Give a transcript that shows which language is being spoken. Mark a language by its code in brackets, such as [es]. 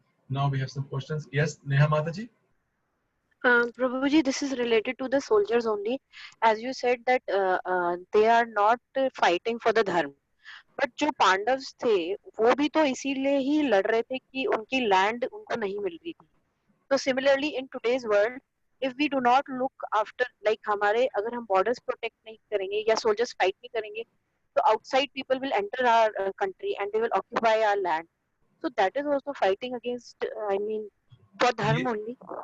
[en] Now we have some questions. Yes, Neha Mataji. Prabhuji, this is related to the soldiers only. As you said that they are not fighting for the dharma. [hi] But जो पांडव्स थे वो भी तो इसीलिए ही लड़ रहे थे कि उनकी लैंड उनको नहीं मिल रही थी. [en] So similarly in today's world, if we do not look after, like [hi] हमारे अगर हम borders protect नहीं करेंगे [en] या soldiers fight नहीं करेंगे, so outside people will enter our country and they will occupy our land. So that is also fighting against, for dharma only.